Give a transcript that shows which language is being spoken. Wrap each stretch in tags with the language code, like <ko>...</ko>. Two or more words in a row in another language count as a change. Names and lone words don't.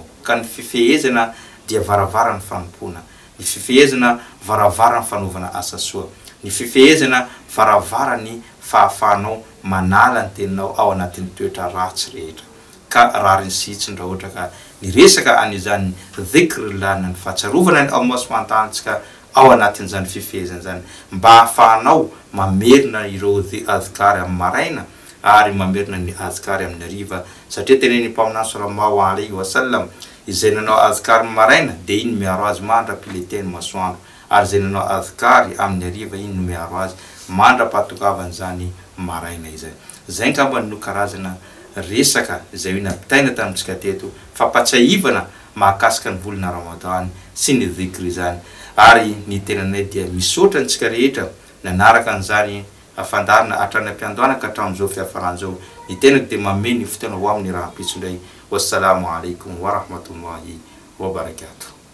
<mg>Ka ny fifehezana dia varavara ny fanompona, ny fifehezana varavara ny fanaovana asa soa, ny fifehezana varavara ny fahafahanao manala ny teninao ao anatin'ny toetra ratsy rehetra. Ka raha ny sitsy ndra ohatra ka ny resaka an'izany dhikrullah na ny fahatsiarovana ny Allah</mg> <ar>سبحانه وتعالى</ar> <mg>antsika ao anatin'izany fifehezana zany mba hahafahanao mamerina ireo adhkary amin'ny maraina ary mamerina ny adhkary amin'ny hariva. Satria teneny mpaminany</mg> <ar>صلى الله عليه وسلم</ar> <mg>izay nanao adhkary maraina dia iny miaro azy mandra-pileteny masoandro ary izay nanao adhkary amin'ny hariva iny no miaro azy mandra-pahatokavan'izany maraina izay. Zay ngamba no karazana resaka izay hoe nampitaina tamintsika teto fampatsiahivana mahakasika ny volana Ramadan sy ny dhikry zany. Ary ny tenanay dia misaotra antsika rehetra nanaraka an'izany afandarana hatrany ampiandohana ka hatramin'izao fiafaran'izao. Ny tenako dia mameno ny fotoana ho amin'ny raha-pitsondray.</mg> <ar>والسلام عليكم ورحمة الله وبركاته.</ar>